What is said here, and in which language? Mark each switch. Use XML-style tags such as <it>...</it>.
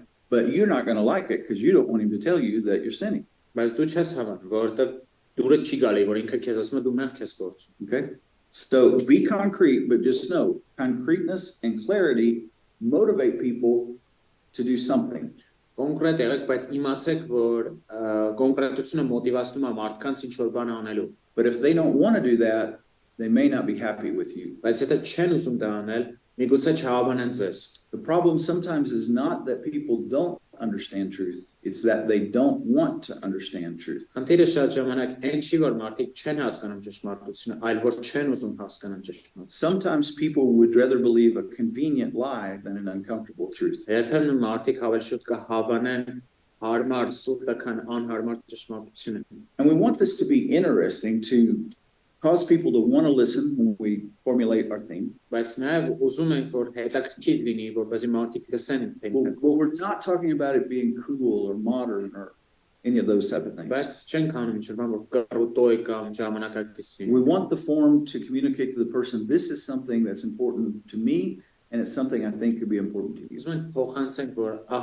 <en>But you're not going to like it because you don't want him to tell you that you're sinning. Okay? So be concrete, but just know concreteness and clarity motivate people to do something.</en> <hy>Կոնկրետ եղեք, բայց իմացեք, որ կոնկրետությունը մոտիվացնում է մարդկանց ինչ որ բան անելու։</hy> <en>But if they don't want to do that, they may not be happy with you.</en> <hy>Բայց եթե չեն ուզում դա անել, միգուցե չհավանեն ձեզ։</hy> <en>The problem sometimes is not that people don't understand truth, it's that they don't want to understand truth.</en> <hy>Խնդիրը շատ ժամանակ այն չի, որ մարդիկ չեն հասկանում ճշմարտությունը, այլ որ չեն ուզում հասկանալ ճշմարտությունը։</hy> <en>Sometimes people would rather believe a convenient lie than an uncomfortable truth.</en> <hy>Երբեմն մարդիկ ավելի շուտ կհավանեն հարմար սուտ, քան անհարմար ճշմարտությունը։</hy> <en>And we want this to be interesting to cause people to want to listen when we formulate our theme. But we're not talking about it being cool or modern or any of those type of things. We want the form to communicate to the person, this is something that's important to me, and it's something I think could be important to you.</en>